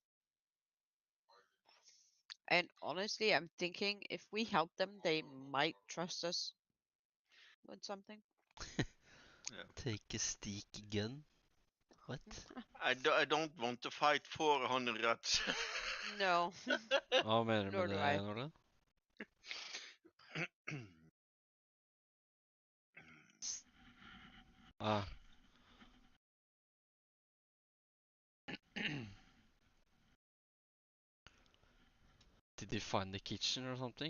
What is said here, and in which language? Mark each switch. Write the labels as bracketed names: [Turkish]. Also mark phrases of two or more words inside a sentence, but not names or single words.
[English] And honestly, I'm thinking if we help them, they might trust us with something. Take a sticky gun. What? I don't want to fight 400 rats. No, [Norwegian] Hva mener du [English] nor [Norwegian] med [English] do [Norwegian] det, [English] I. Norda? Ah. Did you find the kitchen or something?